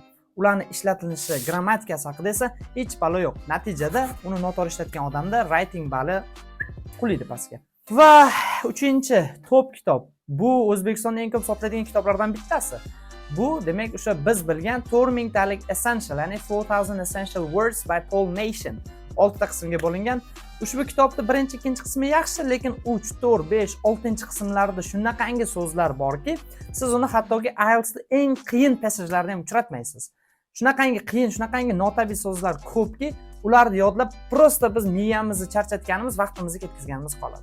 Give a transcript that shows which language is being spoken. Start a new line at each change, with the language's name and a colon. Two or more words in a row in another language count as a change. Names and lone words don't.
Uzbek: Ularni ishlatilishi, grammatikasi haqida esa hech balo yo'q. Natijada uni noto'g'ri ishlatgan odamda writing bali qulaydi pastga. Va 3-chi top kitob. Bu O'zbekistonda eng ko'p sotiladigan kitoblardan bittasi. Bu demak o'sha biz bilgan 4 mingtalik essential, ya'ni 4000
English: essential words by Paul Nation
Uzbek: 6 ta qismga bo'lingan. Ushbu kitobda birinchi, ikkinchi qismi yaxshi, lekin 3, 4, 5, 6-qismlarda shunaqangi so'zlar borki, siz uni hattoki IELTSda eng qiyin passajlarda ham uchratmaysiz. Shunaqangi qiyin, shunaqangi notabiiy so'zlar ko'pki, ularni yodlab prosta biz miyamizni charchatganimiz, vaqtimizni ketkazganimiz qoladi.